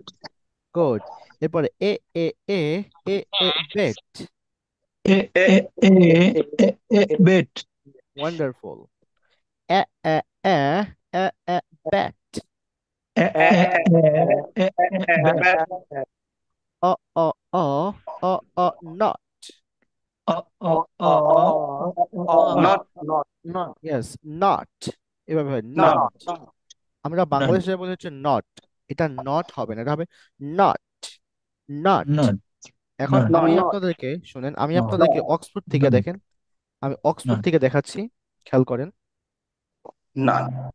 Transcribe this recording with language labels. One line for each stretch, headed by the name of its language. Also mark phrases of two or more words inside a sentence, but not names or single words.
Bangla: গুড। এরপরে এ এ এ এ এ বেট। এ এ এ এ এ বেট ওয়ান্ডারফুল। এ এ এ এ এ ব্যাট। এ এ এ এ এ ব্যাট অ অ অ অ অ নট। অ অ অ অ অ নট Not. ইয়েস, নট। এভাবে হয়, নট নট। আমরা নট বাংলাদেশে বলি হচ্ছে নট, এটা নট হবে না, এটা হবে নট, নট। নট এখন নট আমি আপনাদেরকে শুনেন, আমি আপনাদেরকে অক্সফোর্ড থেকে, দেখেন আমি অক্সফোর্ড নট থেকে দেখাচ্ছি, খেয়াল করেন। Not.